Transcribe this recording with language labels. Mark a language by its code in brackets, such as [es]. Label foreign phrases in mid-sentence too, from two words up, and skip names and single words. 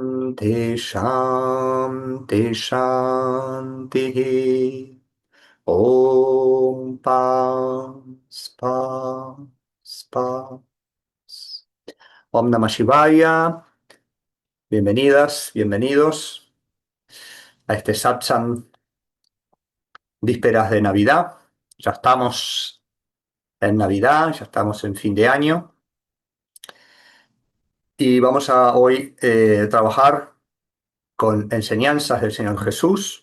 [sa] Shanti Shanti Om Pas Pas Pas. Om Namah Shivaya. [es] Bienvenidas, bienvenidos a este satsang vísperas de Navidad. Ya estamos en Navidad, ya estamos en fin de año y vamos a hoy trabajar con enseñanzas del Señor Jesús.